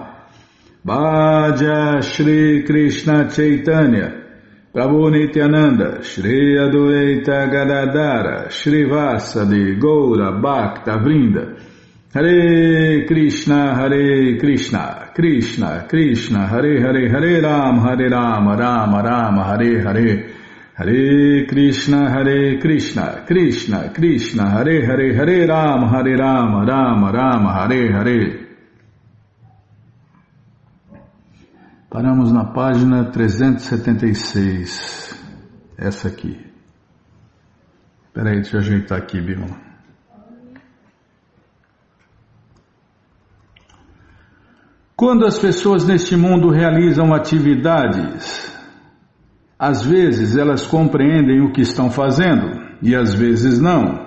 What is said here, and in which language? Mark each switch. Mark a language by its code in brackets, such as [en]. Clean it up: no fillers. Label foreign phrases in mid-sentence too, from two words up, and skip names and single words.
[bn] ভজ শ্রী কৃষ্ণ চৈতন্য প্রভু নিত্যানন্দ শ্রী অদ্বৈত গদাধর শ্রী বাসাদি গৌর ভক্ত বৃন্দ [sa] হরে কৃষ্ণ কৃষ্ণ কৃষ্ণ হরে হরে হরে রাম রাম রাম হরে হরে হরে কৃষ্ণ কৃষ্ণ কৃষ্ণ হরে হরে হরে রাম রাম রাম হরে হরে. [pt] Paramos na página 376, essa aqui. Espera aí, deixa eu ajeitar aqui, Bima. Quando as pessoas neste mundo realizam atividades, às vezes elas compreendem o que estão fazendo e às vezes não.